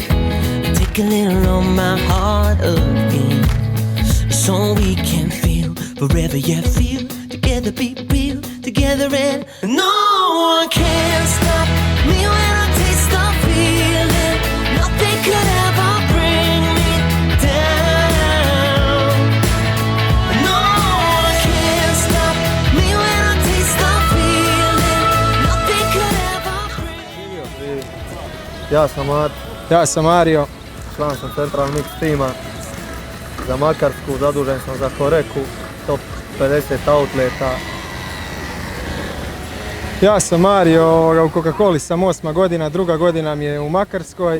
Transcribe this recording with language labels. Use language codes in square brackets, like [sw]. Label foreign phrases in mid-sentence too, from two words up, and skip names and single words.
[en] Take a little on my heart again, so we can feel forever, yeah, feel together, be real together, and no one can stop me when I taste the feeling. Nothing could ever bring me down. No one can stop me when I taste the feeling. Nothing could ever bring me. [hr] Ja sam Mario. Član sam Central Mix tima. Za Makarsku zadužen sam za Horeku, top 50 outleta. Ja sam Mario, u Coca-Coli sam 8 godina, 2 godina mi je u Makarskoj.